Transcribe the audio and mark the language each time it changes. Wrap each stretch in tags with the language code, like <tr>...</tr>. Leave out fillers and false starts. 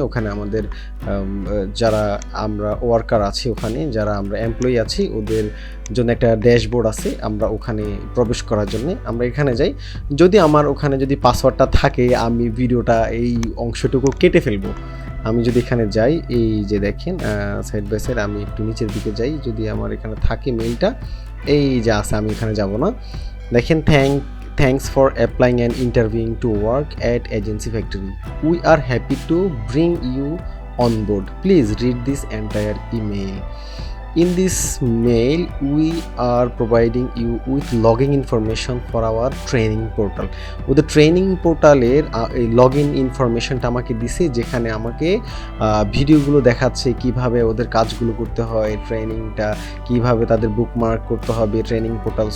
<bn>ওখানে আমাদের যারা আমরা ওয়ার্কার আছি, ওখানে যারা আমরা এমপ্লয়ি আছি, ওদের জন্য একটা ড্যাশবোর্ড আছে, আমরা ওখানে প্রবেশ করার জন্য আমরা এখানে যাই। যদি আমার ওখানে যদি পাসওয়ার্ডটা থাকে, আমি ভিডিওটা এই অংশটুকু কেটে ফেলবো, আমি যদি এখানে যাই, এই যে দেখেন সাইড বাই সাইড আমি একটু নিচের দিকে যাই, যদি আমার এখানে থাকে মেইলটা, এই যে আছে, আমি এখানে যাব না। দেখেন</bn> <en>thanks for applying and interviewing to work at Agency Factory. We are happy to bring you on board. Please read this entire email. In this mail, we are providing you with login information for our training portal.</en> <bn>ওদের training পোর্টালের এই log in ইনফরমেশনটা আমাকে দিছে, যেখানে আমাকে ভিডিওগুলো দেখাচ্ছে কিভাবে ওদের কাজগুলো করতে হয়, ট্রেনিংটা কিভাবে তাদের বুকমার্ক করতে হবে ট্রেনিং পোর্টাল।</bn>